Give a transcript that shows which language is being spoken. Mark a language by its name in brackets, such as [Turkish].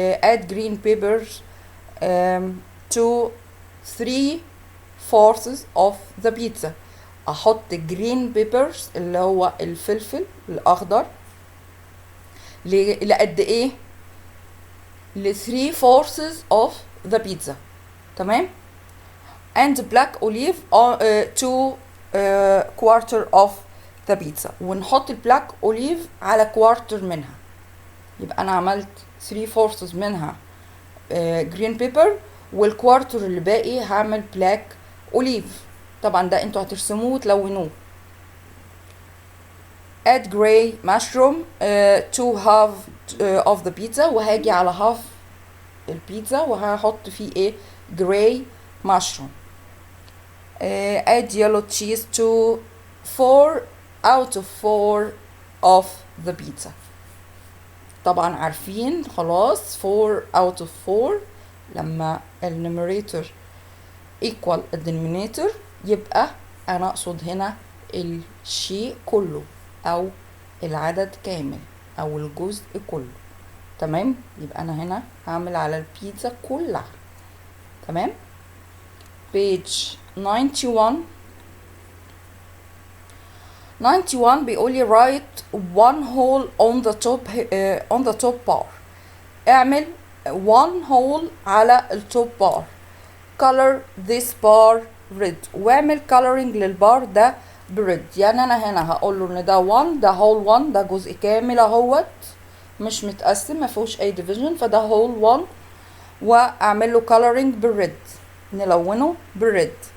[English] add green peppers to 3/4 of the pizza. [Arabic] احط green peppers اللي هو الفلفل الاخضر لقد ايه؟ ل 3/4 [English] of the pizza. [Arabic] تمام. [English] and black olive to quarter of the pizza. [Arabic] ونحط البلاك اوليف على كوارتر منها. يبقى انا عملت 3/4 منها جرين بيبر، والكوارتر اللي باقي هعمل بلاك اوليف. طبعا ده انتوا هترسموه وتلونوه. [English] add gray mushroom to half of the pizza. [Arabic] وهاجي على half البيتزا وهحط فيه ايه؟ gray mushroom. [English] add yellow cheese to 4/4 of the pizza. [Arabic] طبعا عارفين خلاص 4/4 لما النيميريتور equal الدينومينيتور يبقى انا اقصد هنا الشيء كله او العدد كامل او الجزء كله. تمام. يبقى انا هنا هعمل على البيتزا كلها. تمام. [English] page 91 [Arabic] بيقول لي [English] write one hole on the top bar. [Arabic] اعمل one hole على التوب بار. [English] color this bar red. [Arabic] واعمل coloring للبار ده بريد. يعني انا هنا هقول له ان ده 1، ده whole 1، ده جزء كامل اهوت مش متقسم ما فيهوش اي division، فده whole 1 واعمل له coloring بالريد، نلونه بالريد.